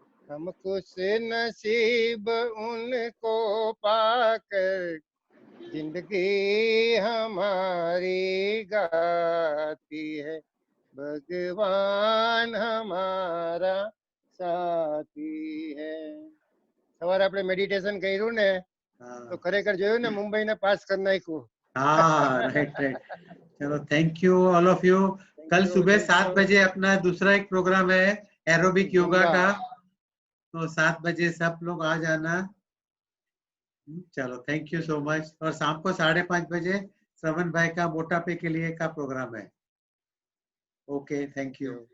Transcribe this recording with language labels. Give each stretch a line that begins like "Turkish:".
Hindi: हम खुश नसीब उनको पाकर, जिंदगी हमारी गाती है, भगवान हमारा साथी है।
Gujarati: સવારે આપણે મેડિટેશન કર્યું ને તો ખરેખર જોયું ને મુંબઈને પાસ કરી નાખ્યું.
Hindi: हाँ राइट राइट. चलो
English: Thank you all of you.
Hindi: कल सुबह 7 बजे अपना दूसरा एक प्रोग्राम है एरोबिक योगा का, तो 7 बजे सब लोग आ जाना. चलो
English: Thank you so much.
Hindi: और शाम को 5:30 बजे श्रवण भाई का मोटापे के लिए का प्रोग्राम है. Okay thank you.